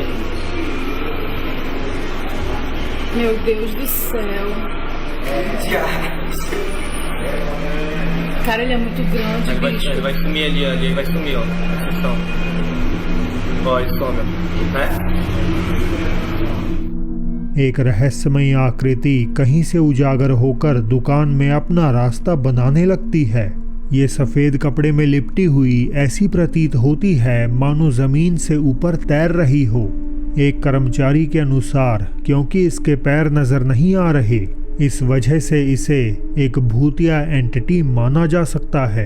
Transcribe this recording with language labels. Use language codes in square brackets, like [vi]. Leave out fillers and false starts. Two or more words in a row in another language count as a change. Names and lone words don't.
[pt] Meu Deus do céu. Cara, ele é muito grande, bicho. Ele vai sumir ali, ele vai sumir, ó. Ó, ele some, né? [hi] एक रहस्यमयी आकृति कहीं से उजागर होकर दुकान में अपना रास्ता बनाने लगती है। ये सफेद कपड़े में लिपटी हुई ऐसी प्रतीत होती है मानो जमीन से ऊपर तैर रही हो। एक कर्मचारी के अनुसार क्योंकि इसके पैर नजर नहीं आ रहे, इस वजह से इसे एक भूतिया एंटिटी माना जा सकता है।